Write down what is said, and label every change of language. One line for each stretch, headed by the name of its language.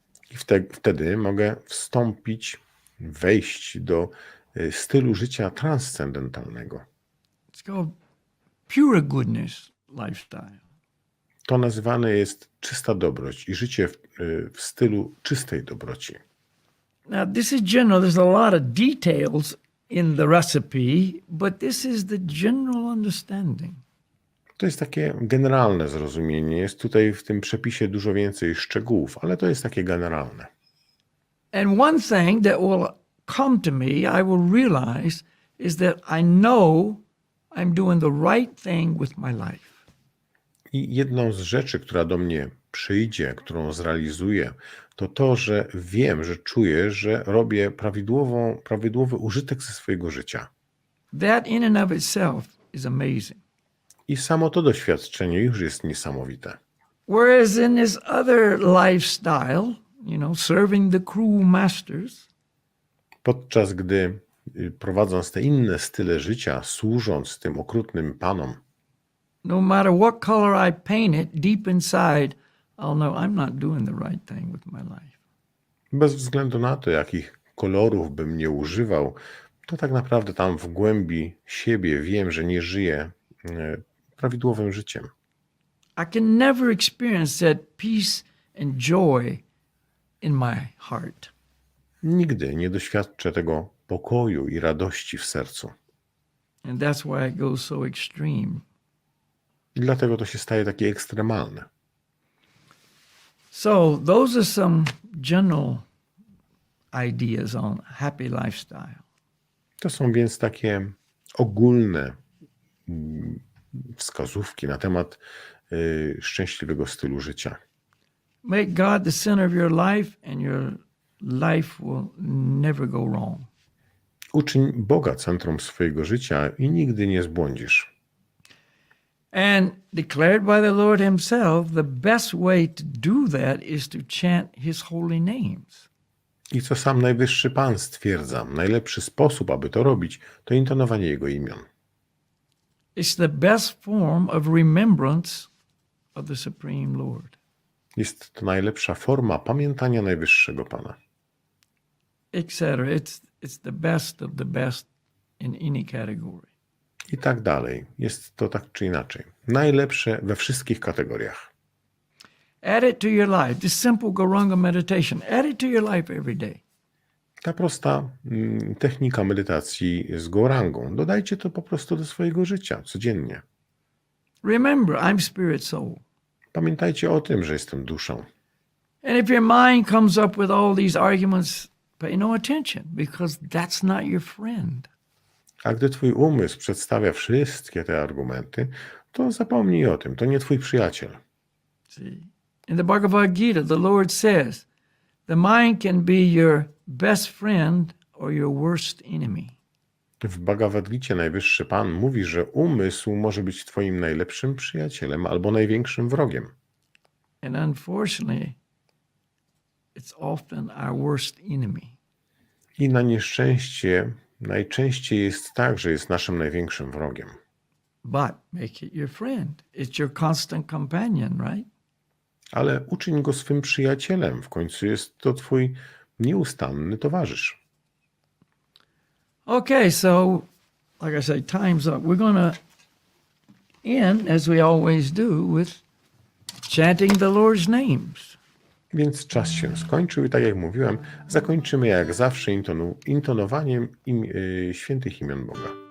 Polish: I wtedy mogę wejść do stylu życia transcendentalnego.
English: It's called pure goodness lifestyle.
Polish: To nazywane jest czysta dobroć i życie w stylu czystej dobroci.
English: Now, this is general. There's a lot of details in the recipe, but this is the general understanding.
Polish: To jest takie generalne zrozumienie. Jest tutaj w tym przepisie dużo więcej szczegółów, ale to jest takie generalne.
English: And one thing that will come to me, I will realize, is that I know I'm doing the right thing with my life.
Polish: I jedną z rzeczy, która do mnie przyjdzie, którą zrealizuję, to to, że wiem, że czuję, że robię prawidłowy użytek ze swojego życia.
English: That in and of itself is amazing.
Polish: I samo to doświadczenie już jest niesamowite.
English: Whereas in this other lifestyle, serving the cruel masters,
Polish: Podczas gdy prowadząc te inne style życia, służąc tym okrutnym panom,
English: no matter what color I paint it, deep inside, I'll know I'm not doing the right thing with my life.
Polish: bez względu na to, jakich kolorów bym nie używał, to tak naprawdę tam w głębi siebie wiem, że nie żyję prawidłowym życiem.
English: I can never experience that peace and joy in my heart.
Polish: Nigdy nie doświadczę tego pokoju i radości w sercu.
English: And that's why it goes so extreme.
Polish: I dlatego to się staje takie ekstremalne.
English: So those are some general ideas on happy lifestyle.
Polish: To są więc takie ogólne wskazówki na temat szczęśliwego stylu życia.
English: Make God the center of your life and your life will never go wrong.
Polish: Uczyń Boga centrum swojego życia i nigdy nie zbłądzisz.
English: And declared by the Lord himself, the best way to do that is to chant his holy names.
Polish: I co sam Najwyższy Pan stwierdza, najlepszy sposób, aby to robić, to intonowanie Jego imion.
English: It's the best form of remembrance of the Supreme Lord.
Polish: Jest to najlepsza forma pamiętania Najwyższego Pana.
English: Etc. It's the best of the best in any category.
Polish: I tak dalej. Jest to tak czy inaczej. Najlepsze we wszystkich kategoriach.
English: Add it to your life. This simple Guranga meditation. Add it to your life every day.
Polish: Ta prosta technika medytacji z gorangą. Dodajcie to po prostu do swojego życia codziennie.
English: Remember, I'm spirit soul.
Polish: Pamiętajcie o tym, że jestem duszą.
English: And if your mind comes up with all these arguments, pay no attention because that's not your friend.
Polish: A gdy twój umysł przedstawia wszystkie te argumenty, to zapomnij o tym. To nie twój przyjaciel.
English: See, in the Bhagavad Gita, the Lord says, the mind can be your best friend or your worst enemy.
Polish: W Bhagavad Gicie Najwyższy Pan mówi, że umysł może być twoim najlepszym przyjacielem albo największym wrogiem.
English: And unfortunately, it's often our worst enemy.
Polish: I na nieszczęście najczęściej jest tak, że jest naszym największym wrogiem.
English: But make it your friend. It's your constant companion, right?
Polish: Ale uczyń go swym przyjacielem. W końcu jest to twój nieustanny towarzysz.
English: Okay, so like I say, time's up. We're going to end, as we always do, with chanting the Lord's names.
Polish: Więc czas się skończył i tak jak mówiłem, zakończymy jak zawsze intonowaniem świętych imion Boga.